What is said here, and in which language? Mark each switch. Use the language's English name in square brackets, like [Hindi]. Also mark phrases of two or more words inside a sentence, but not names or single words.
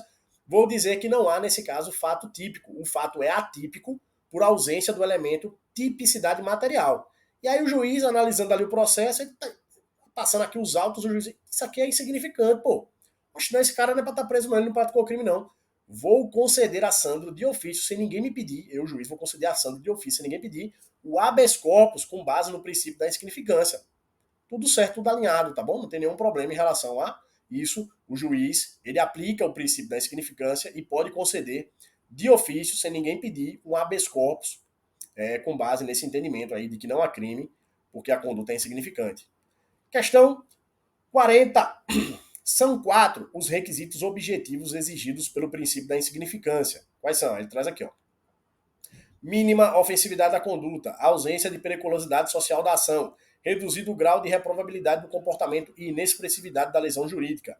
[Portuguese] Vou dizer que não há, nesse caso, fato típico. O fato é atípico por ausência do elemento tipicidade material. E aí o juiz, analisando ali o processo, ele tá passando aqui os autos, o juiz diz, isso aqui é insignificante, pô. Oxe, não, esse cara não é pra estar preso, não, ele não praticou crime, não. Vou conceder a Sandro de ofício, sem ninguém me pedir, eu, juiz, vou conceder a Sandro de ofício, sem ninguém pedir, o [Latin] habeas corpus [Portuguese] com base no princípio da insignificância. Tudo certo, tudo alinhado, tá bom? Não tem nenhum problema em relação a isso. O juiz, ele aplica o princípio da insignificância e pode conceder de ofício, sem ninguém pedir, um [Latin] habeas corpus [Portuguese] com base nesse entendimento aí de que não há crime, porque a conduta é insignificante. Questão 40. São 4 os requisitos objetivos exigidos pelo princípio da insignificância. Quais são? Ele traz aqui, ó. Mínima ofensividade da conduta, ausência de periculosidade social da ação, reduzido o grau de reprovabilidade do comportamento e inexpressividade da lesão jurídica.